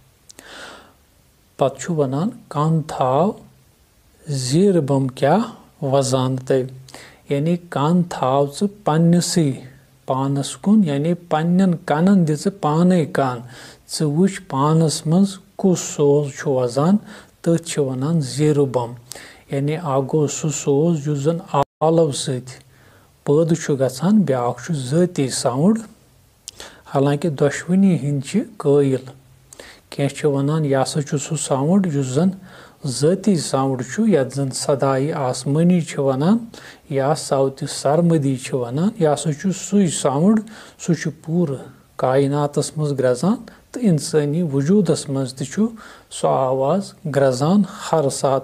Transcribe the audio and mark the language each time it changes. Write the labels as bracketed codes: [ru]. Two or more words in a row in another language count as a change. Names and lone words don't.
[ks] पत वनान कन थाव जीर बम क्या वजान तय यानी कन थाव च पन्नसी पानस कुन यानी पन्न कनन दिच पाने कान च वुच पानस मज कुस सोज छु वजान तथ वनान जीर बम यानी आगो सु सोज युस जन आलव सत पैद छु गछान ब्याक छु ज़ाती साउंड। हालांकि दोशवनी हिंद कायल कह वनान यह हसा सु साउंड युस जन ज़ाती साउंड छु यत जन सदाई आसमानी वनान या साउत सरमदी वनान यह हसा सुई साउंड सह पूर कायनातस मज ग्रजान तो इंसानी वजूदस मज तु सो आवाज ग्रजान हर सात।